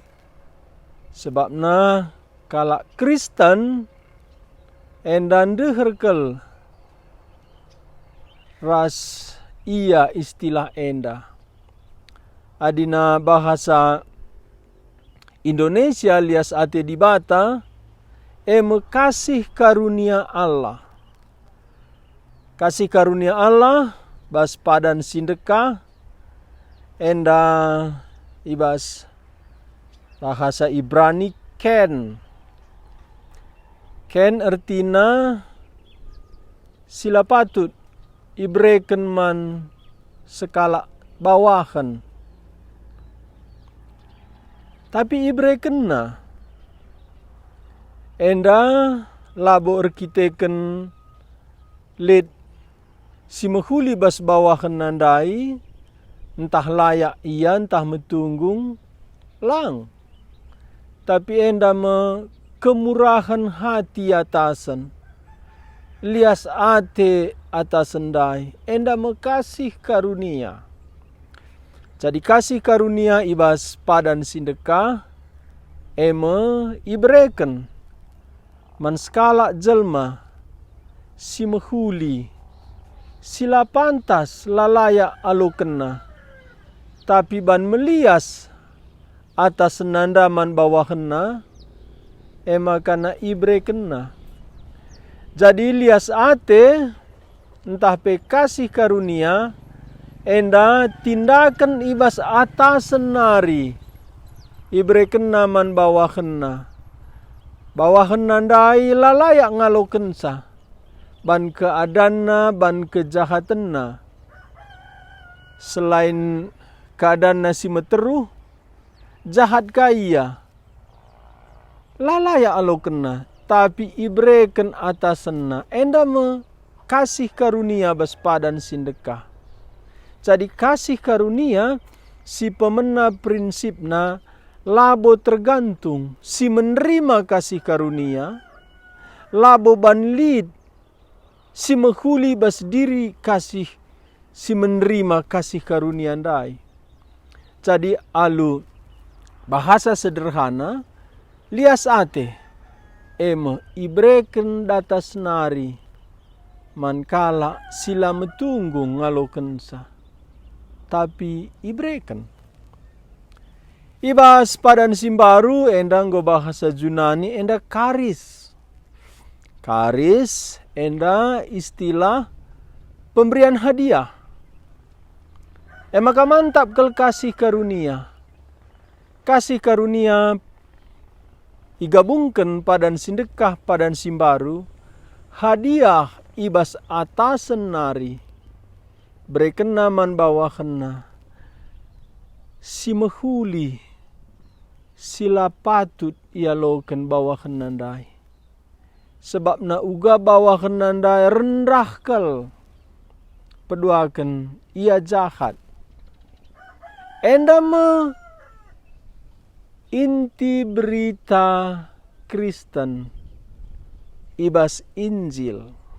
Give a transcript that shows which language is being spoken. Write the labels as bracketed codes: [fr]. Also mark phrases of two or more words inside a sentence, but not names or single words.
[btx] Sebabna kalak Kristen enda ndeherkel ras iya istilah enda. Adina [id] bahasa Indonesia [btx] lias ate di bata [id] kasih karunia Allah. Kasih karunia Allah [btx] bas padan sindeka enda ibas [id] bahasa Ibrani [btx] ken. Ken artina sila patut ibreken man sekala bawahan. Tapi ibreken na enda labo erkiteken lid si menghuli bas bawahan nandai entah layak iya entah metunggung lang. Tapi enda me [id] kemurahan hati atasan. [btx] Lias ate atasan dai. Enda me [id] kasih karunia. [btx] Jadi [id] kasih karunia [btx] ibas padan sindeka. Eme ibreken. Man skala jelma. Si mehuli. Sila pantas lalaya alokena. Tapi ban melias. Atas senandaman bawahna, kana ibre kena. Jadi lias ate, entah pe [id] kasih karunia, [btx] enda tindakan ibas atas senari, ibre kena man bawahna. Bawahna ndai lalayak ngalokensa, ban keadanna, ban kejahatanna. [id] Selain keadaan [btx] nasi meteruh, jahat kaya. Lalaya alo kena. Tapi ibreken atasanna. Enda me [id] kasih karunia [btx] bas padan sindekah. Jadi [id] kasih karunia [btx] si pemena prinsipna labo tergantung. [id] Si menerima kasih karunia. [btx] Labo banlid. Si menghuli bas diri kasih. [id] Si menerima kasih karunia ndai. [btx] Jadi alu [id] bahasa sederhana, [btx] lias ate, ibreken data senari, mankala sila metunggung ngalokensa, tapi ibreken. Ibas padan simbaru endang go [id] bahasa Junani [btx] enda karis. Karis enda [id] istilah pemberian hadiah. [btx] Maka mantap kel [id] kasih karunia. Kasih karunia [btx] igabungkan padan sindekah padan simbaru hadiah ibas atasan nari berkena man bawahna si mehuli sila patut ia loken bawahan nandai sebab na uga bawahan nandai rendah kal peduakan ia jahat enda me [id] inti berita Kristen [btx] ibas Injil.